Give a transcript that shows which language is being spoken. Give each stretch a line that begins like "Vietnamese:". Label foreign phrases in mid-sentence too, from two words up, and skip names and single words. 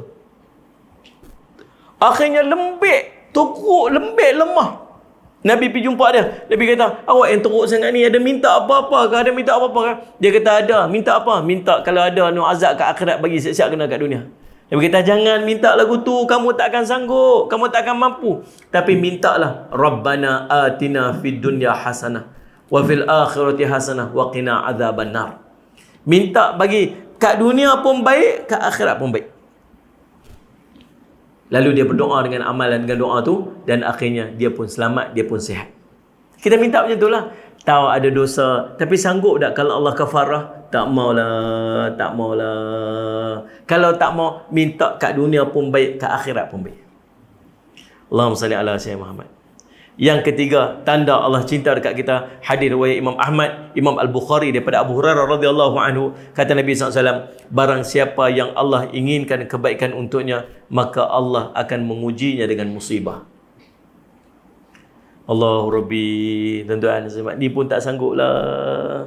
Malay: Akhirnya lembik, teruk, lembik, lemah. Nabi pergi jumpa dia. Nabi kata, awak yang teruk sangat ni, ada minta apa-apa ke? Ada minta apa-apa ke? Dia kata, ada. Minta apa? Minta kalau ada azab kat akhirat, bagi siap-siap kena kat dunia. Nabi kata, jangan minta lagu tu. Kamu takkan sanggup. Kamu takkan mampu. Tapi mintalah.
Arabic: ربنا آتنا في الدنيا حسنة وفي الآخرة حسنة. وقنا عذاب النار.
Malay: Minta bagi kat dunia pun baik, kat akhirat pun baik. Lalu dia berdoa dengan amalan dengan doa tu, dan akhirnya dia pun selamat, dia pun sihat. Kita minta macam tu lah. Tahu ada dosa, tapi sanggup tak kalau Allah kafarah? Tak maulah, tak maulah. Kalau tak mau, minta kat dunia pun baik, kat akhirat pun baik.
Arabic: اللهم صل على سيدنا محمد.
Malay: Yang ketiga, tanda Allah cinta dekat kita, hadis riwayat Imam Ahmad, Imam Al-Bukhari daripada Abu Hurairah
Arabic: رضي الله عنه,
Malay: kata Nabi SAW, barang siapa yang Allah inginkan kebaikan untuknya, maka Allah akan mengujinya dengan musibah.
Arabic: الله ربي,
Malay: tuan-tuan, ni pun tak sanggup lah.